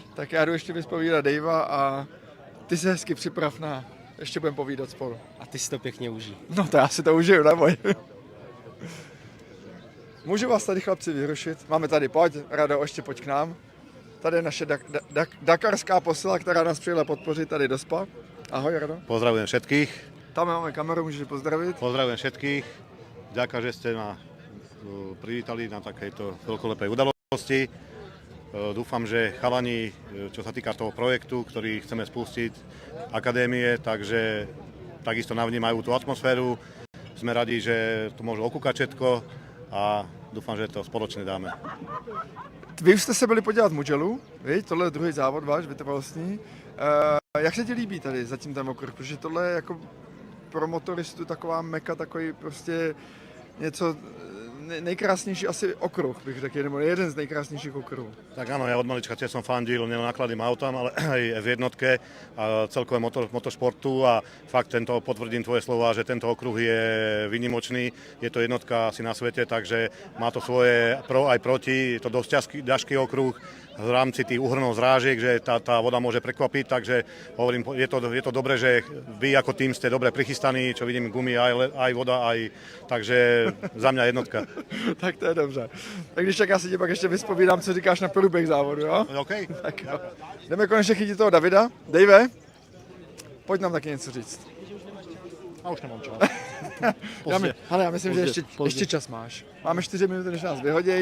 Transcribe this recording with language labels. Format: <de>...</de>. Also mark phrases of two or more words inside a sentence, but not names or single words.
<cs>Tak já jdu ještě vyspovídat Davea a ty se hezky připrav na, ještě budeme povídat spolu. A ty si to pěkně užij. No to já si to užiju, neboj. Můžu vás tady chlapci vyrušit? Máme tady, pojď, Rado, ještě pojď k nám. Tady je naše dakarská posila, která nás přijela podpořit tady do Spa. Ahoj, Rado.</cs> <sk>Pozdravujem všetkých.</sk> <cs>Tam máme kameru, můžeš pozdravit.</cs> <sk>Pozdravujem všetkých. Ďakujem, že ste ma privítali na takejto veľkolepej udalosti. Dúfam, že chalani, čo sa týka toho projektu, ktorý chceme spustiť, akadémie, takže takisto navnímajú tú atmosféru. Sme radi, že tu môžu okúkať všetko a dúfam, že to spoločne dáme.</sk> <cs>Vy jste se byli podívat Mugellu, viď? Tohle je druhý závod váš, vytrvalostní. Jak se ti líbí tady zatím ten okruh? Protože tohle je jako pro motoristu taková meka, takový prostě něco nejkrásnější asi okruh, bych řekl, nebo jeden z nejkrásnějších okruhů.</cs> <sk>Tak áno, ja od malička tiež som fandil nielen nákladným autám, ale aj v jednotke a celkové motošportu a fakt potvrdím tvoje slova, že tento okruh je výnimočný, je to jednotka asi na svete, takže má to svoje pro aj proti, je to dosť ťažký okruh v rámci tých úhrnov zrážiek, že tá voda môže prekvapiť, takže hovorím, je to dobré, že vy ako tým ste dobre prichystaní, čo vidím gumy, aj voda, takže za mňa jednotka.</sk> <cs>Tak to je dobře. Tak když tak já si tě pak ještě vyspovídám, co říkáš na průběh závodu, jo? OK. Tak jo. Jdeme konečně chytit toho Davida. Dave, pojď nám taky něco říct. Já už nemám čas. Já myslím, že ještě čas máš. Máme 4 minuty, než nás vyhodí.</cs>